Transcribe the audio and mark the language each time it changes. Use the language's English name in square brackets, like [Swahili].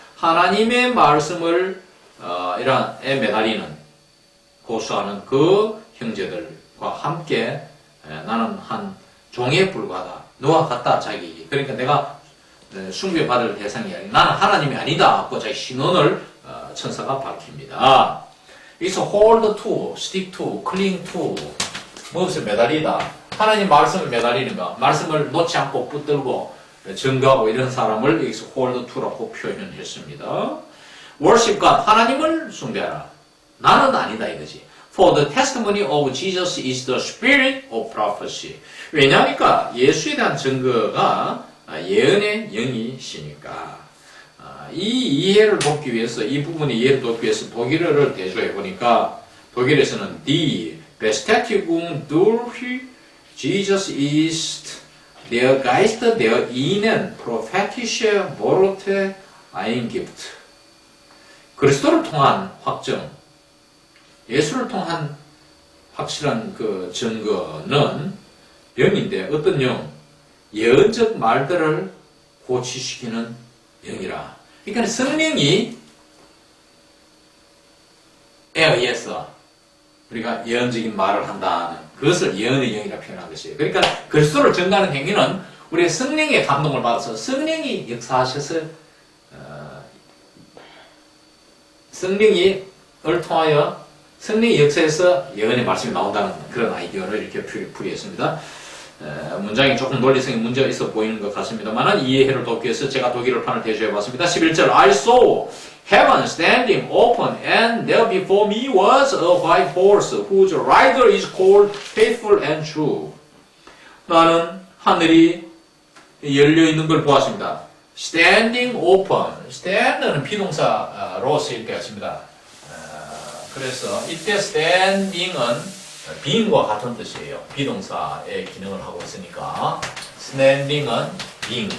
[Korean] 하나님의 말씀을 이란에 매달리는 고수하는 그 형제들과 함께 나는 한 종에 불과하다. 너와 같다 자기. 그러니까 내가 숭배받을 대상이 아니라 나는 하나님이 아니다 하고 자기 신원을 천사가 밝힙니다. 여기서 [English] hold to, stick to, cling to [Korean] 무엇을 매달리다. 하나님 말씀을 매달리는 거. 말씀을 놓지 않고 붙들고 증거하고 이런 사람을 여기서 hold to라고 표현했습니다. [English] worship God. [Korean] 하나님을 숭배하라. 나는 아니다 이거지. [English] For the testimony of Jesus is the spirit of prophecy. [Korean] 왜냐하니까 예수에 대한 증거가 예언의 영이시니까. 이 이해를 돕기 위해서, 이 부분의 이해를 돕기 위해서 독일어를 대조해 보니까 독일에서는 [German] Die Bestätigung durch Jesus ist Der Geist der ihnen prophetische Worte eingibt. [Korean] 그리스도를 통한 확정, 예수를 통한 확실한 그 증거는 영인데 어떤 영? 예언적 말들을 고치시키는 영이라. 그러니까 성령이 에 의해서 우리가 예언적인 말을 한다는 그것을 예언의 영이라 표현한 것이에요. 그러니까 그리스도를 전가하는 행위는 우리의 성령의 감동을 받아서 성령이 역사하셔서 성령을 통하여 성령의 역사에서 예언의 말씀이 나온다는 그런 아이디어를 이렇게 풀이했습니다. 문장이 조금 논리성의 문제가 있어 보이는 것 같습니다만 이해를 돕기 위해서 제가 독일어판을 대조해 봤습니다. [English] 11절 I saw heaven standing open and there before me was a white horse whose rider is called faithful and true. [Korean] 나는 하늘이 열려 있는 걸 보았습니다. [English] standing open. [Korean] stand는 비동사로 쓰일 때 같습니다. 그래서 이때 standing은 being과 같은 뜻이에요. 비동사의 기능을 하고 있으니까 standing은 being.